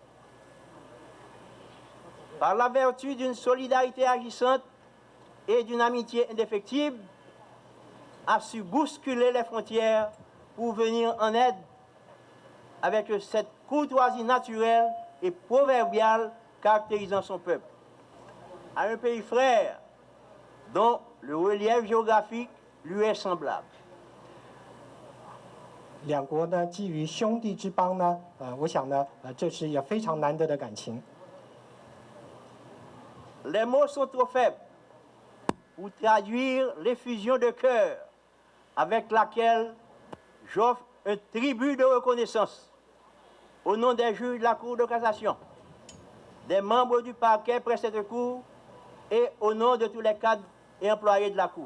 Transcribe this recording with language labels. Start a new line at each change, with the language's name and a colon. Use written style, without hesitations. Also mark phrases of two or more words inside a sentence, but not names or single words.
French: Par la vertu d'une solidarité agissante et d'une amitié indéfectible, a su bousculer les frontières pour venir en aide avec cette courtoisie naturelle et proverbiale caractérisant son peuple. À un pays frère dont le relief géographique lui est semblable.
Chinese: 两国呢，基于兄弟之邦呢，我想呢，这是也非常难得的感情。
French: Les mots sont trop faibles pour traduire l'effusion de cœur avec laquelle j'offre un tribut de reconnaissance au nom des juges de la Cour de cassation, des membres du parquet près cette Cour et au nom de tous les cadres et employés de la Cour.